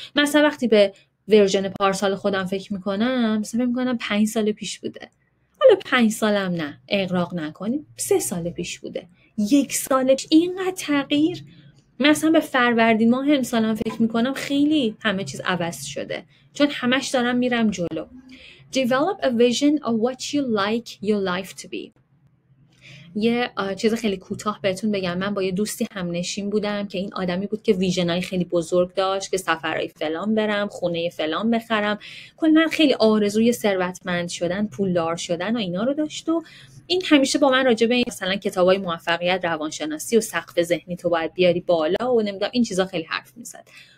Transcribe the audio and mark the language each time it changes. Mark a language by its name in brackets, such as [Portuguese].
[Persian] مثلا وقتی به ورژن پارسال خودم فکر میکنم، مثلا فکر میکنم 5 سال پیش بوده. حالا 5 سالم نه، اغراق نکنیم، 3 سال پیش بوده، 1 سال پیش. اینقدر تغییر. مثلا به فروردین ماه امسالم فکر میکنم خیلی همه چیز عوض شده، چون همش دارم میرم جلو. [English] Develop a vision of what you like your life to be. [Persian] یه چیز خیلی کوتاه بهتون بگم. من با یه دوستی همنشین بودم که این آدمی بود که ویژنای خیلی بزرگ داشت که سفرهای فلان برم، خونه فلان بخرم، کلا خیلی آرزوی ثروتمند شدن، پولدار شدن و اینا رو داشت. و این همیشه با من راجع به مثلا کتابای موفقیت، روانشناسی و سقف ذهنی تو باید بیاری بالا و نمیدونم این چیزا خیلی حرف میزد.